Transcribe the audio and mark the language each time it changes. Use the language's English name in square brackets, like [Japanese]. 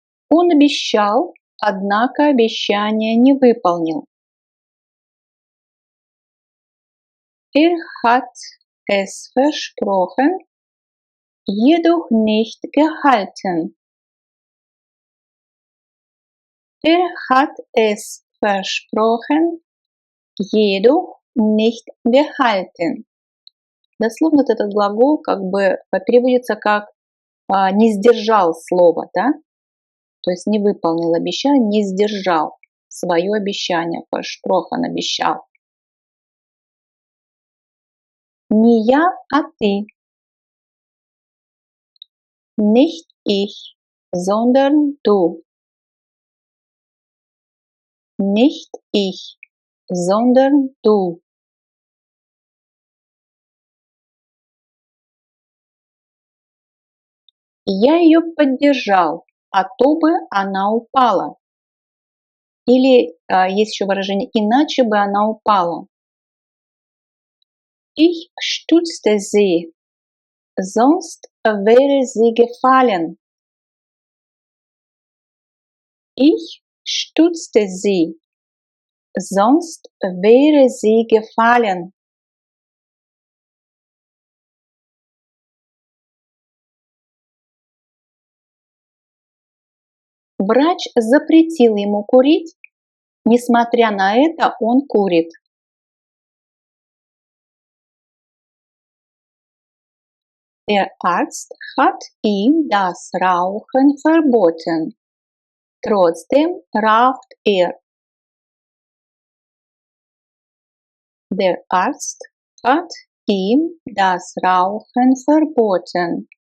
[Russian] Он обещал, однако обещание не выполнил. [German] Er hat es versprochen, jedoch nicht gehalten. Er hat es versprochen, jedoch nicht gehalten. [Russian] Дословно этот глагол как бы переводится как не сдержал слово, да? То есть не выполнил обещание, не сдержал свое обещание, versprochen, обещал. Не я, а ты. [German] Nicht ich, sondern du. Nicht ich, sondern du. [Russian] Я ее поддержал, а то бы она упала. Или есть еще выражение «иначе бы она упала». [German] Ich stützte sie, sonst wäre sie gefallen. Ich stützte sie, sonst wäre sie gefallen. [Russian] Врач запретил ему курить, несмотря на это он курит. [German] Der Arzt hat ihm das Rauchen verboten. Trotzdem raucht er. Der Arzt hat ihm das Rauchen verboten.